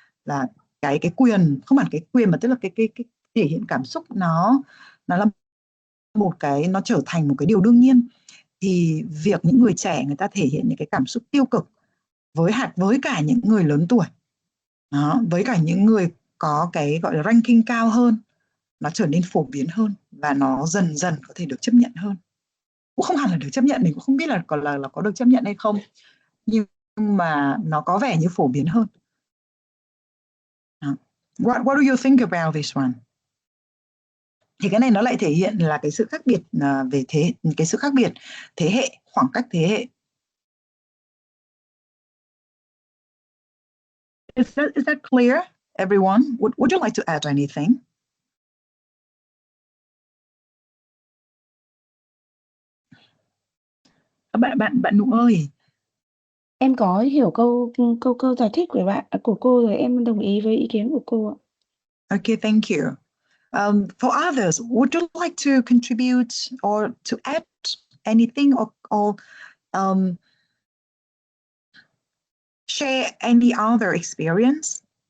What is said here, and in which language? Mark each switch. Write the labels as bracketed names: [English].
[Vietnamese] là cái quyền, không hẳn cái quyền mà tức là cái thể hiện cảm xúc nó là một cái, nó trở thành một cái điều đương nhiên, thì việc những người trẻ người ta thể hiện những cái cảm xúc tiêu cực với cả những người lớn tuổi đó, với cả những người có cái gọi là ranking cao hơn, nó trở nên phổ biến hơn và nó dần dần có thể được chấp nhận hơn. Cũng không hẳn là được chấp nhận, mình cũng không biết là có được chấp nhận hay không, nhưng mà nó có vẻ như phổ biến hơn. [English] What do you think about this one? [Vietnamese] Thì cái này nó lại thể hiện là cái sự khác biệt về cái sự khác biệt thế hệ, khoảng cách thế hệ. [English] Is that clear, everyone? Would you like to add anything? [Vietnamese] Bạn Nụ ơi. Em có hiểu câu giải thích của cô rồi, em đồng ý với ý kiến của cô ạ. [English] Okay, thank you. For others, would you like to contribute or to add anything or share any other experience?